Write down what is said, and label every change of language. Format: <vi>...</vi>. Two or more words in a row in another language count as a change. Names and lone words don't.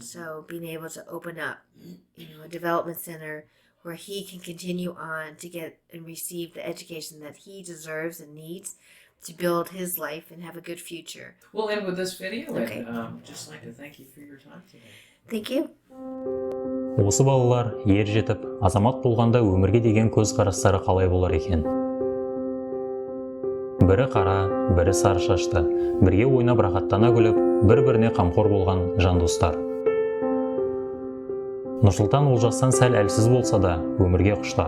<en>So being able to open up, a development center where he can continue on to get and receive the education that he deserves and needs to build his life and have a good future. We'll end with this video. Okay. And just like to thank you for your time today. Thank you.</en> <kk>Осы балалар ер жетіп, азамат болғанда өмірге деген көзқарастары қалай болар екен? Бірі қара, бірі сары шашты, бірге ойнап рахаттана күліп, бір-біріне қамқор болған жан достар. Нұрсұлтан Олжастан сәл әлсіз болса да, өмірге құштар.</kk>